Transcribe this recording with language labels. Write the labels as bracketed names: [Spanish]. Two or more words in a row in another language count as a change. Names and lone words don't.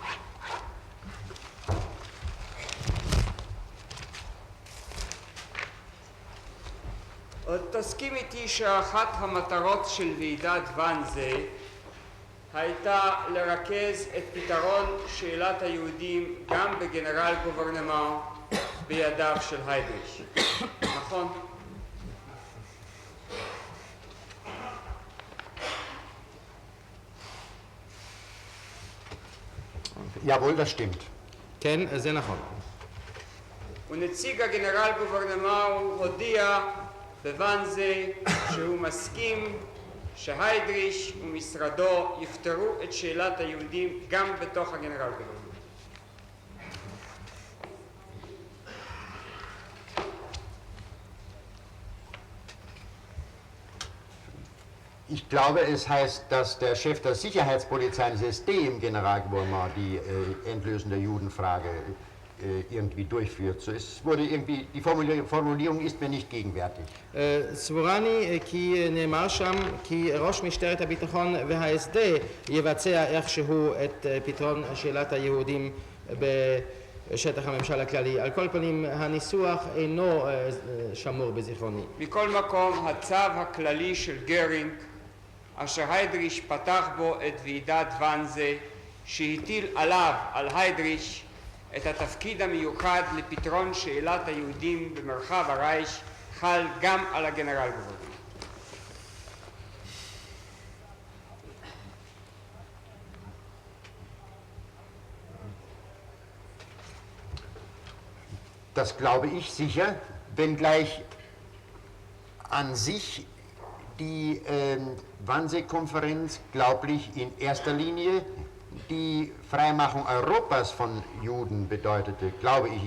[Hebrew] תסכים איתי שאחת המטרות של ועידת ואנזה הייתה לרכז את פתרון שאלת היהודים גם בגנרל גוברנמנט בידיו של היידריש. נכון? [German] Jawohl, das stimmt. [Hebrew] כן, זה נכון. ונציג הגנרל גוברנמנט הודיע בוואנזה שהוא מסכים שהיידריש ומשרדו יפתרו את שאלת היהודים גם בתוך הגנרל גוברנמנט. [German] Ich glaube, es heißt, dass der Chef der Sicherheitspolizei des SD im Generalgouvernement die Endlösung der Judenfrage irgendwie durchführt. So, es wurde irgendwie, die Formulierung ist mir nicht gegenwärtig. [Hebrew] סבורני כי נאמר שם כי ראש משטרת הביטחון וההסד יבצע איכשהו את פתרון שאלת היהודים בשטח הממשל הכללי. על כל פנים הניסוח אינו שמור בזיכרוני. מכל מקום, הצו הכללי של גרינג אשר היידריש פתח בו את ועידת ואנזה שהטיל עליו, על היידריש, את התפקיד המיוחד לפתרון שאלת היהודים במרחב הרייך חל גם על הגנרל גוברנמנט. [German] Das glaube ich sicher, wenngleich an sich die Wannsee-Konferenz glaublich in erster Linie die Freimachung Europas von Juden bedeutete, glaube ich.